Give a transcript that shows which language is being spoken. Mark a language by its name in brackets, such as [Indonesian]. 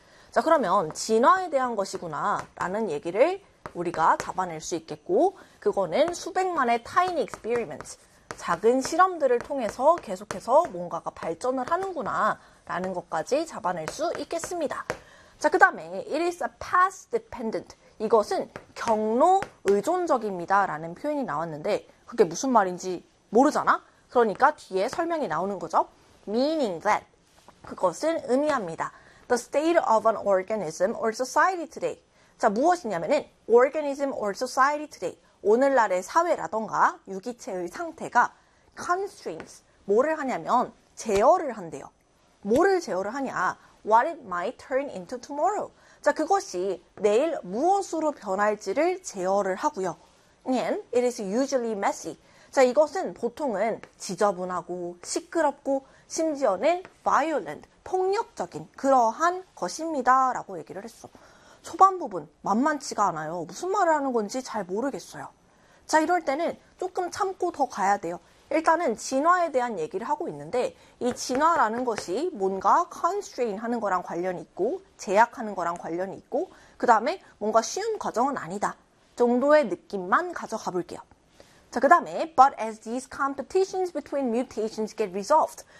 [Korean] 자, 그러면 진화에 대한 것이구나라는 얘기를 우리가 잡아낼 수 있겠고, 그거는 수백만의 [English] tiny experiments, [Korean] 작은 실험들을 통해서 계속해서 뭔가가 발전을 하는구나라는 것까지 잡아낼 수 있겠습니다. 자, 그 다음에 [English] it is a path dependent. [Korean] 이것은 경로 의존적입니다라는 표현이 나왔는데, 그게 무슨 말인지 모르잖아? 그러니까 뒤에 설명이 나오는 거죠. [English] meaning that. [Korean] 그것은 의미합니다. [English] The state of an organism or society today. [Korean] 자, 무엇이냐면은 [English] organism or society today. [Korean] 오늘날의 사회라던가 유기체의 상태가 constraints. 뭐를 하냐면 제어를 한대요. 뭐를 제어를 하냐? [English] What it might turn into tomorrow. [Korean] 자, 그것이 내일 무엇으로 변할지를 제어를 하고요. [English] And it is usually messy. [Korean] 자, 이것은 보통은 지저분하고 시끄럽고 심지어는 violent, 폭력적인 그러한 것입니다라고 얘기를 했어. 초반 부분 만만치가 않아요. 무슨 말을 하는 건지 잘 모르겠어요. 자, 이럴 때는 조금 참고 더 가야 돼요. 일단은 진화에 대한 얘기를 하고 있는데 이 진화라는 것이 뭔가 constrain 하는 거랑 관련이 있고 제약하는 거랑 관련이 있고 그다음에 뭔가 쉬운 과정은 아니다 정도의 느낌만 가져가 볼게요. 자, 그다음에 [English] but as these competitions between mutations get resolved.